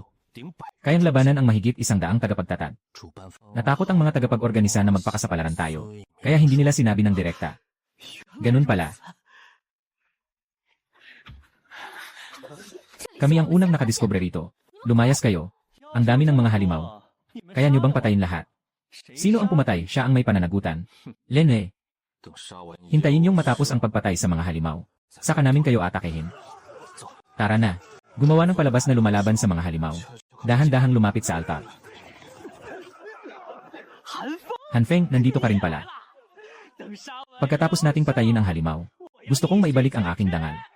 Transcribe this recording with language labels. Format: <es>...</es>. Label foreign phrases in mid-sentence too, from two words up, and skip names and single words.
<tl>Kayang labanan ang mahigit 100 tagapagtatag. Natakot ang mga tagapag-organisa na magpakasapalaran tayo. Kaya hindi nila sinabi ng direkta. Ganun pala. Kami ang unang nakadiskubre rito. Lumayas kayo. Ang dami ng mga halimaw. Kaya nyo bang patayin lahat? Sino ang pumatay? Siya ang may pananagutan. Lene,</tl> <zh>等杀完一</zh> <tl>hintayin yung matapos ang pagpatay sa mga halimaw. Saka namin kayo atakehin. Tara na. Gumawa ng palabas na lumalaban sa mga halimaw. Dahan-dahang lumapit sa altar. Hanfeng, nandito ka rin pala. Pagkatapos nating patayin ang halimaw, gusto kong maibalik ang aking dangal.</tl>